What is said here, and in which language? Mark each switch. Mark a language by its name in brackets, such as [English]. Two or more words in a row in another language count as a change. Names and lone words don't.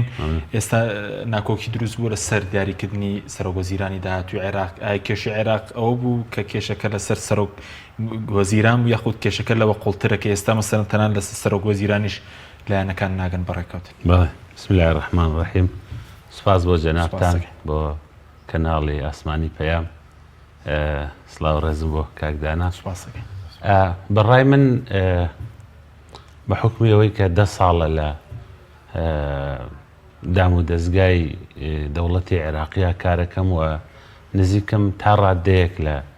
[Central Kurdish] ئێستا ناکۆکی دروست بووە لەسەر دیاریکردنی سەرۆکوەزیرانی داهاتووی عێراق. کێشەی عێراق ئەوە بوو کە کێشەکە لەسەر سەرۆکوەزیران بوو یاخود کێشەکە لەوە قوڵترە کە ئێستا مەسەڵەن تەنان لەسەر سەرۆکوەزیرانیش لایەنەکان ناگەن بەڕێکەوتن. [Arabic] بسم الله الرحمن الرحیم. [Central Kurdish] سپاس بۆ جەنابتان بۆ کەناڵی ئاسمانی پەیام. سڵاو ڕێزم بۆ کاکدانا. بەڕای من بە حکمی ئەوەی کە 10 ساڵە لە دام و دەستگای دەوڵەتی عێراقیە کارەکەم و نزیکەم تا ڕادەیەک لە